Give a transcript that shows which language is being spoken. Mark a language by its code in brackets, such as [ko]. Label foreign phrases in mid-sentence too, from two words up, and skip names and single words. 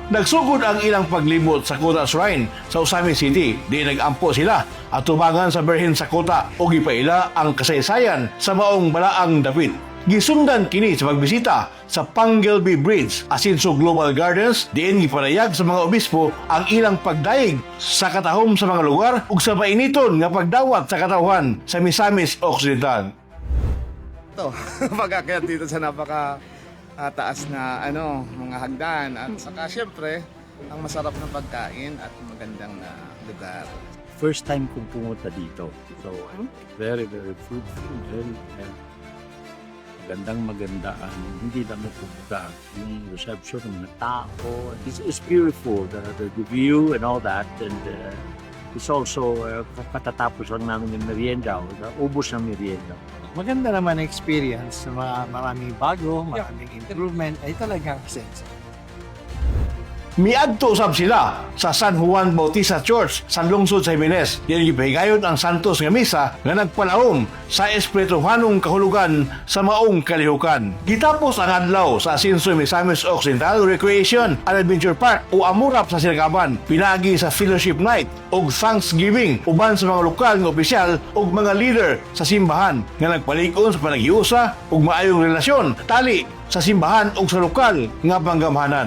[ceb] Nagsugod ang ilang paglibot sa Kuta Shrine sa Usami City, di nag-ampo sila at tubangan sa Berhin sa Kuta o gipaila ang kasaysayan sa maong balaang dapit. Gisundan kini sa pagbisita sa Pangelby Bridge, Asenso Global Gardens, diin gipanayag sa mga obispo ang ilang pagdaig sa katahom sa mga lugar ug sa painiton nga pagdawat sa katawhan sa Misamis Occidental. [tl] Ito, pag-akyat dito sa napaka taas na mga hagdan at saka syempre ang masarap na pagkain at magandang na lugar. [en] First time [tl] kong pumunta dito. [en] So, very, very fruitful. Very, [tl] maganda. Hindi lang pumunta. Yung reception ng mga tao. [en] It's beautiful. The view and all that. And it's also, [tl] katatapos lang namin yung merienda. Ubos ng merienda. Maganda naman ang experience. Maraming bago, maraming improvement. Ay talagang sense. [ceb] Miadto usab sila sa San Juan Bautista Church sa lungsod sa Jimenez. Diyan gipahigayon ang Santos nga misa nga nagpalahom sa espirituhanong kahulugan sa maong kalihukan. Gitapos ang adlaw sa Asenso Misamis Occidental Recreation and Adventure Park o amurap sa Silgaban, pinaagi sa Fellowship Night ug Thanksgiving uban sa mga lokal nga opisyal ug mga leader sa simbahan nga nagpalig-on sa panaghiusa ug maayong relasyon tali sa simbahan o sa lokal nga panggamhanan.